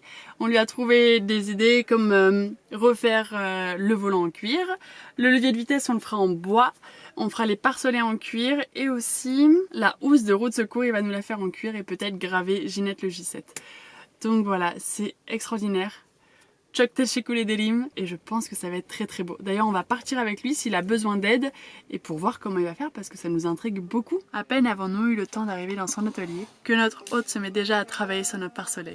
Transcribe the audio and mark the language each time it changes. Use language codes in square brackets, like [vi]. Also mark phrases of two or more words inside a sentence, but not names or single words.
[fr] On lui a trouvé des idées comme refaire le volant en cuir, le levier de vitesse on le fera en bois, on fera les pare-soleils en cuir et aussi la housse de roue de secours il va nous la faire en cuir et peut-être graver Ginette le J7. Donc voilà, c'est extraordinaire. [tr] Çok teşekkür ederim [fr] et je pense que ça va être très très beau. D'ailleurs on va partir avec lui s'il a besoin d'aide et pour voir comment il va faire parce que ça nous intrigue beaucoup. À peine avons-nous eu le temps d'arriver dans son atelier que notre hôte se met déjà à travailler sur nos pare-soleil.